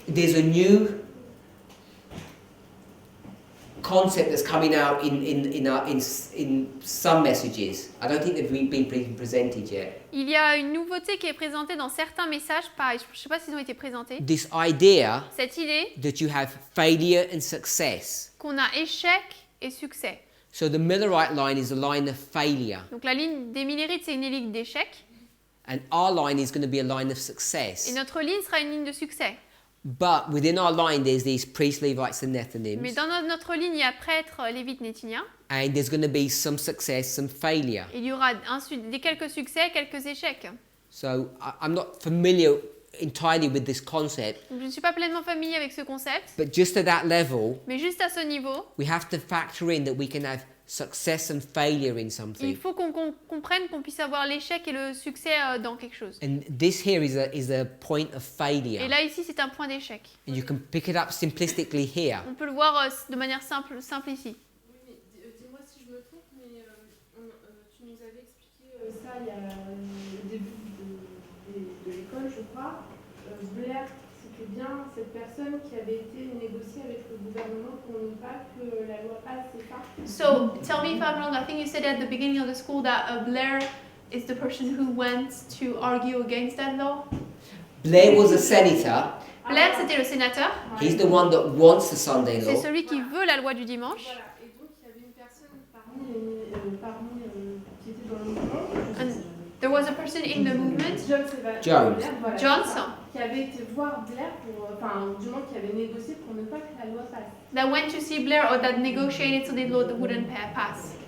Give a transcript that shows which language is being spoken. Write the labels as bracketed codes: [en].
[en] There's a new concept that's coming out in some messages. I don't think they've been presented yet. [fr] Il y a une nouveauté qui est présentée dans certains messages, pareil, je ne sais pas s'ils ont été présentés. [en] This idea [fr] Cette idée [en] that you have failure and success. [fr] qu'on a échec et succès. [en] So the Millerite line is a line of failure, [fr] Donc la ligne des Millérites, c'est une ligne d'échec, [en] and our line is going to be a line of [fr] et [en] success. [fr] notre ligne sera une ligne de succès. [en] But within our line, there's these priests, Levites, and [fr] Mais [en] Nethinims, [fr] dans notre ligne, il y a prêtres, lévites, néthiniens. [en] and there's going to be some success, some failure. [fr] Il y aura quelques succès, quelques échecs. [en] So I'm not familiar entirely with this concept, [fr] Donc, je ne suis pas pleinement familier avec ce concept, [en] but just at that level, [fr] mais juste à ce niveau, [en] we have to factor in that we can have success and failure in [fr] il [en] something. [fr] faut qu'on comprenne qu'on puisse avoir l'échec et le succès dans quelque chose. [en] And this here is a point of [fr] Et [en] failure. [fr] là, ici, c'est un point d'échec. [en] And you can pick it up simplistically here. [fr] On peut le voir de manière simple ici. Oui, mais dis-moi si je me trompe, mais tu nous avais expliqué ça il y a au début de l'école, je crois. Blair, c'était bien cette personne qui avait été négociée avec le gouvernement pour ne pas que la loi passe, c'est ça? [en] So, tell me if I'm wrong. I think you said at the beginning of the school that Blair is the person who went to argue against that law. Blair was a senator. [fr] Blair, c'était le sénateur. [en] He's the one that wants the Sunday [fr] C'est [en] law. [fr] celui qui veut la loi du dimanche. Voilà, et donc il y avait une personne parmi qui était dans le mouvement. [en] And there was a person in the movement, Jones. [fr] Voilà, [en] Johnson, [fr] qui avait été voir Blair du moins qui avait négocié pour ne pas que la loi passe. [en] that went to see Blair or that negotiated so the law wouldn't pass.